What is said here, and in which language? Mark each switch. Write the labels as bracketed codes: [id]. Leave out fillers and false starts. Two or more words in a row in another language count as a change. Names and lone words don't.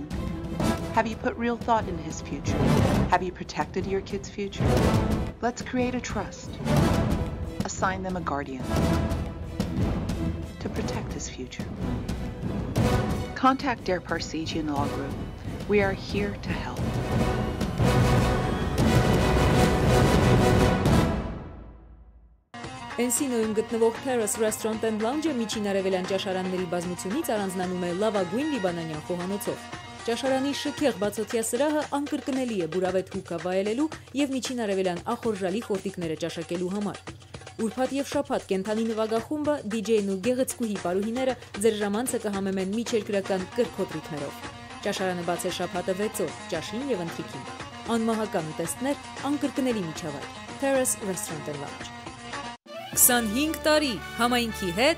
[en] Have you put real thought into his future? Have you protected your kid's future? Let's create a trust. Assign them a guardian to protect his future. Contact Dare Parsegian Law Group. We are here to help. [hy] Էնսինոյում գտնվող Terrace Restaurant and Lounge-ը միջին արևելյան ճաշարանների բազմությունից առանձնանում է լավագույն լիբանանյան խոհանոցով։ Ճաշարանի շքեղ բացօթյա սրահը անկրկնելի է բուրավետ հուկա վայելելու եւ միջին արևելյան ախորժալի խորտիկները ճաշակելու համար։ Ուրբաթ եւ շաբաթ կենթանի նվագախումբը, DJ-ն ու գեղեցկուհի պարուհիները ձեր ժամանցը կհամեմեն միջերկրական կրքոտրիկներով։ Ճաշարանը բաց է շաբաթը 6 օր, ճաշին եւ ընթրիքին։ Անմահական ուտեստներ, անկրկնելի միջավայր։ Terrace Restaurant and Lounge։ 25 տարի համայնքի հետ,